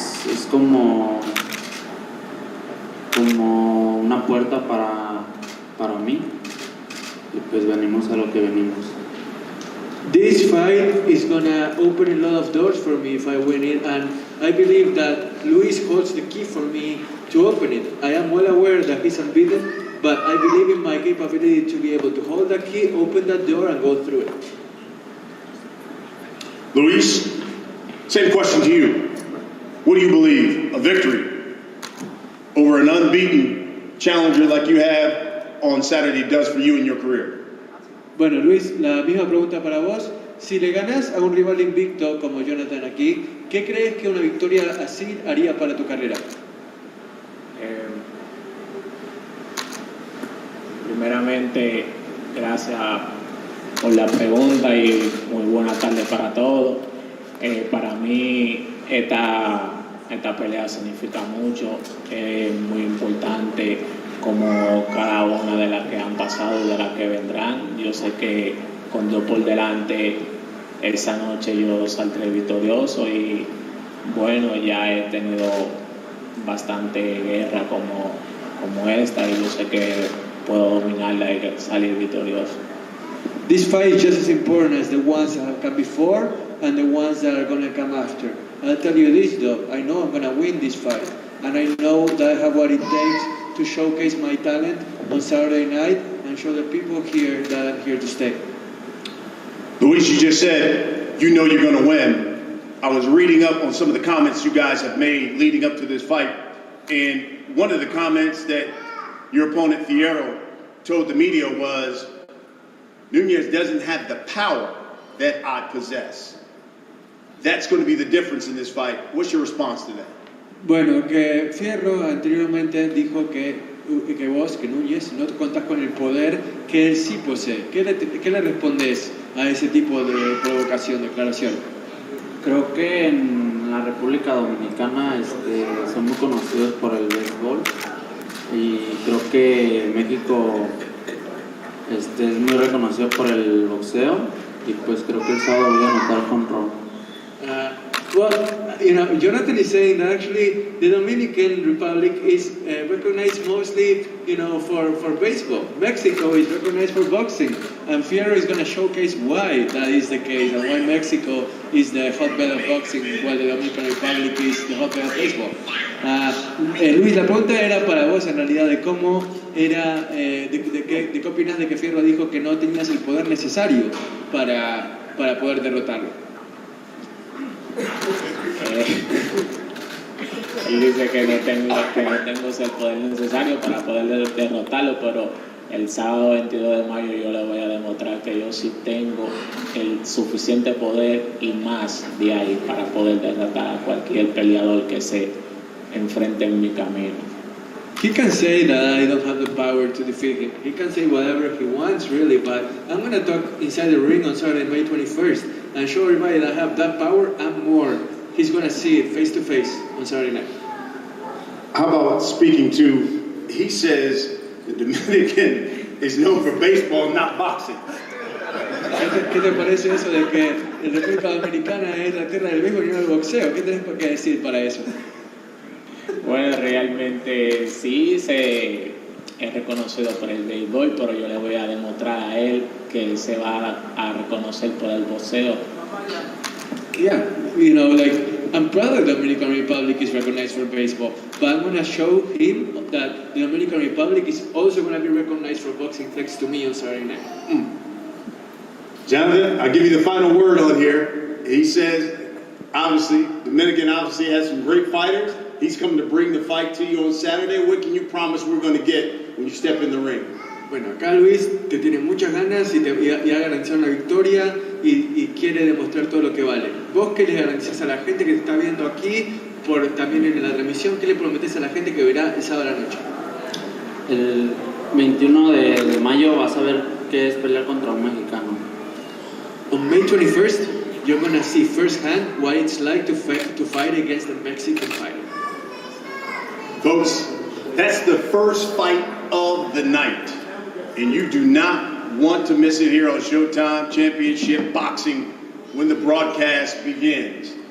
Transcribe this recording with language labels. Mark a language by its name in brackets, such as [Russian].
[Spanish] Es como una puerta para mí y pues venimos a lo que venimos. [English] This fight is gonna open a lot of doors for me if I win it, and I believe that Luis holds the key for me to open it. I am well aware that he's unbeaten, but I believe in my capability to be able to hold that key, open that door, and go through it. Luis, same question to you. What do you believe a victory over an unbeaten challenger like you have on Saturday does for you in your career? [Spanish] Bueno, Luis, la misma pregunta para vos. Si le ganas a un rival invicto como Jonathan aquí, ¿qué crees que una victoria así haría para tu carrera? Primeramente, gracias por la pregunta y muy buena tarde para todos. Para mí esta pelea significa mucho, es muy importante como cada una de las que han pasado y de las que vendrán. Yo sé que con Dios por delante esa noche yo saldré victorioso y bueno, ya he tenido bastante guerra como esta y yo sé que puedo dominarla y salir victorioso. [English] This fight is just as important as the ones that have come before and the ones that are going to come after. I'll tell you this though, I know I'm going to win this fight, and I know that I have what it takes to showcase my talent on Saturday night and show the people here that I'm here to stay. Luis, you just said you know you're going to win. I was reading up on some of the comments you guys have made leading up to this fight, and one of the comments that your opponent Fierro told the media was, Nunez doesn't have the power that I possess. That's going to be the difference in this fight. What's your response to that? [Spanish] Bueno, que Fierro anteriormente dijo que Núñez, no contás con el poder que él sí posee. ¿Qué le respondes a ese tipo de provocación, declaración? Creo que en la República Dominicana son muy conocidos por el béisbol y creo que México es muy reconocido por el boxeo y pues creo que el sábado voy a anotar jonrón. [English] Well, you know, Jonathan is saying that actually the Dominican Republic is recognized mostly, you know, for baseball. Mexico is recognized for boxing, and Fierro is going to showcase why that is the case and why Mexico is the hotbed of boxing, while the Dominican Republic is the hotbed of baseball. [Spanish] Luis, la pregunta era para vos en realidad de cómo era, de qué opinas de que Fierro dijo que no tenías el poder necesario para poder derrotarlo. Él dice que no tengo el poder necesario para poder derrotarlo, pero el sábado 22 de mayo yo le voy a demostrar que yo sí tengo el suficiente poder y más de ahí para poder derrotar a cualquier peleador que se enfrente en mi camino. [English] He can say that I don't have the power to defeat him. He can say whatever he wants, really, but I'm going to talk inside the ring on Saturday, May 21st, and show everybody that I have that power and more. He's going to see it face to face on Saturday night. How about speaking to, he says the Dominican is known for baseball, not boxing. [Spanish] ¿Qué te parece eso de que la República Dominicana es la tierra del béisbol y no del boxeo? ¿Qué tenés que decir para eso? Bueno, realmente sí, es reconocido por el béisbol, pero yo le voy a demostrar a él que se va a reconocer por el boxeo. [English] Yeah, you know, like, I'm proud that the Dominican Republic is recognized for baseball, but I'm going to show him that the Dominican Republic is also going to be recognized for boxing thanks to me on Saturday night. Jonathan, I'll give you the final word on here. He says, obviously, Dominican obviously has some great fighters. He's coming to bring the fight to you on Saturday. What can you promise we're going to get when you step in the ring? [Spanish] Bueno, acá Luis te tiene muchas ganas y ha garantizado una victoria y quiere demostrar todo lo que vale. ¿Vos qué le garantizás a la gente que te está viendo aquí, también en la transmisión? ¿Qué le prometés a la gente que verá el sábado a la noche? El 21 de mayo vas a ver qué es pelear contra un mexicano. [English] On May 21st, you're going to see firsthand what it's like to fight against a Mexican fighter. Folks, that's the first fight of the night. And you do not want to miss it here on Showtime Championship Boxing when the broadcast begins.